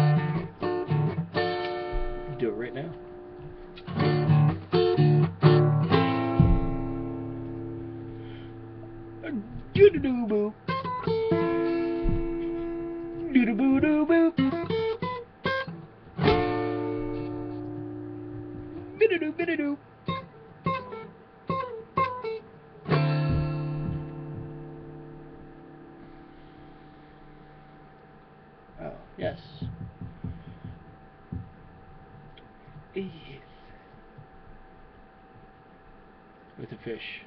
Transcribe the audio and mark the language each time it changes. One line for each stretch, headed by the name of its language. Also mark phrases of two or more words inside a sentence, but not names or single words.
English: Do it right now. Doo-doo-doo boo. Doo-doo-boo doo boo. Bidoo bidoo. Oh, yes. Yes. With a fish.